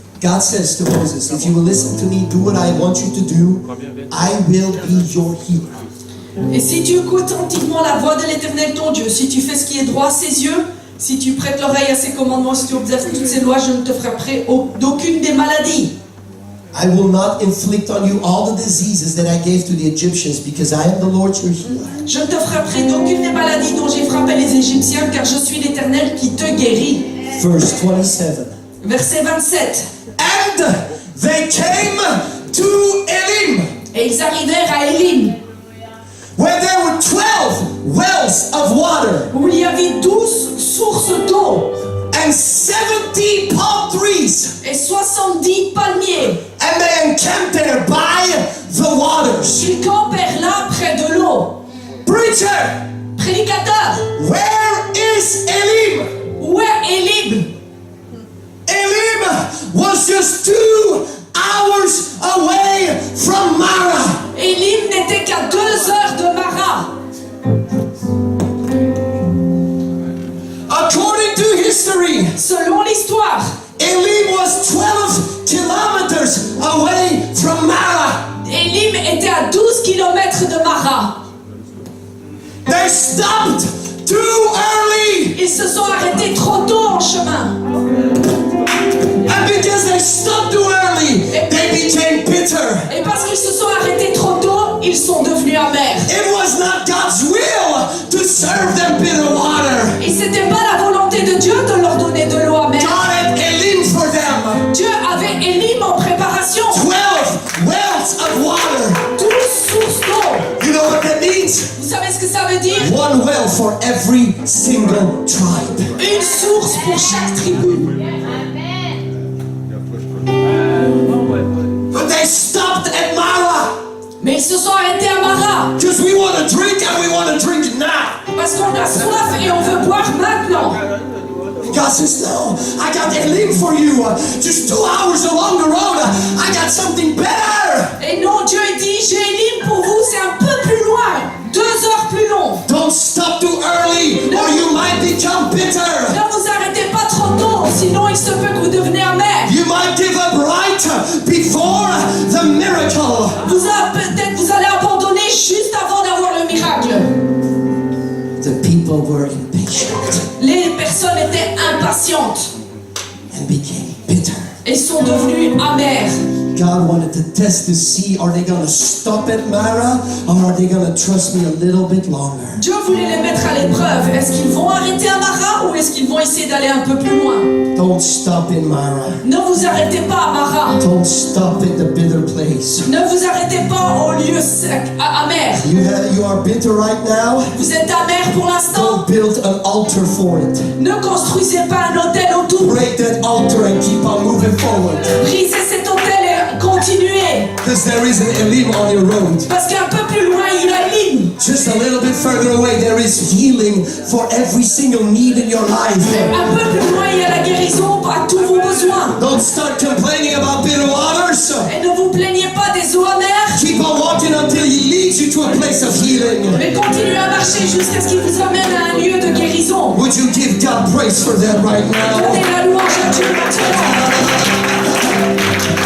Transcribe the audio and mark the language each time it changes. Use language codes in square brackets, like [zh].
[en] God says to Moses, if you will listen to me, do what I want you to do, I will be your healer. [fr] Et si tu écoutes attentivement la voix de l'Éternel ton Dieu, si tu fais ce qui est droit à ses yeux, si tu prêtes l'oreille à ses commandements, si tu observes toutes ses lois, je ne te ferai d'aucune des maladies. [en] I will not inflict on you all the diseases that I gave to the Egyptians, because I am the Lord your healer. [fr] Je ne te ferai d'aucune des maladies dont j'ai frappé les Égyptiens, car je suis l'Éternel qui te guérit. [en] Verse 27. [fr] Verset 27. [en] And they came to Elim, [fr] Et ils arrivèrent à Élim, [en] where there were 12 wells of water [fr] où il y avait 12 sources d'eau [en] and 70 palm trees, [fr] et 70 palmiers. [en] and they encamped there by the waters. [fr] Ils campèrent là près de l'eau. [en] Preacher, [fr] Prédicateur, [en] where is Elim? [fr] où est Élim? [en] Elim was just 2 hours away from Mara. [fr] Élim n'était qu'à 2 heures de Mara. [en] According to history, [fr] Selon l'histoire, [en] Elim was 12 kilometers away from Mara. [fr] Élim était à 12 km de Mara. [en] They stopped too early. [fr] Ils se sont arrêtés trop tôt en chemin. [en] And because they stopped too early, they became bitter. [fr] Et parce qu'ils se sont arrêtés trop tôt, ils sont devenus amers. [en] It was not God's will to serve them bitter water. [fr] Et c'était pas la volonté de Dieu de leur donner de l'eau amère. [en] God had Elim for them. [fr] Dieu avait Élim en préparation. [en] 12 wells of water. [fr] 12 sources d'eau. [en] You know what that means? [fr] Vous savez ce que ça veut dire? [en] One well for every single tribe. [fr] Une source pour chaque tribu. [en] But they stopped at Mara. [fr] Mais ils se sont arrêtés à Mara. [en] Because we want to drink and we want to drink now. [fr] Parce qu'on a soif et on veut boire maintenant. [en] God says, no, I got Elim for you. Just 2 hours along the road. I got something better. [fr] Et non, Dieu dit, j'ai Élim pour vous, c'est un peu plus loin. 2 heures plus long. [en] Don't stop too early or you might become bitter. [fr] Ne vous arrêtez pas trop tôt, sinon il se peut que vous deveniez amer. [en] You might give up right before the miracle. [fr] Peut-être vous allez abandonner juste avant d'avoir le miracle. [en] The people were impatient [fr] Les personnes étaient impatientes [en] and became bitter. [fr] et sont devenues amères. [en] God wanted to test to see, are they going to stop at Mara or are they going to trust me a little bit longer? [fr] Dieu voulait les mettre à l'épreuve. Est-ce qu'ils vont arrêter à Mara ou est-ce qu'ils vont essayer d'aller un peu plus loin? [en] Don't stop in Mara. [fr] Ne vous arrêtez pas à Mara. [en] Don't stop at the bitter place. [fr] Ne vous arrêtez pas au lieu sec, amer. [en] You are bitter right now. [fr] Vous êtes amer pour l'instant. [en] Don't build an altar for it. [fr] Ne construisez pas un hôtel autour. [en] Break that altar and keep on moving forward. [fr] Brisez cet hôtel et continuez. [en] Because there is an Elim on your road. [fr] Parce qu'un peu plus loin, il y a Élim. [en] Just a little bit further away, there is healing for every single need in your life. [fr] Un peu plus loin, il y a la guérison à tous vos besoins. [en] Don't start complaining about bitter waters. [fr] Et ne vous plaignez pas des eaux amères. [en] Keep on walking until He leads you to a place of healing. [fr] Mais continuez à marcher jusqu'à ce qu'il vous amène à un lieu de guérison. [en] Would you give God praise for that right now? [fr] Donnez la louange à Dieu maintenant.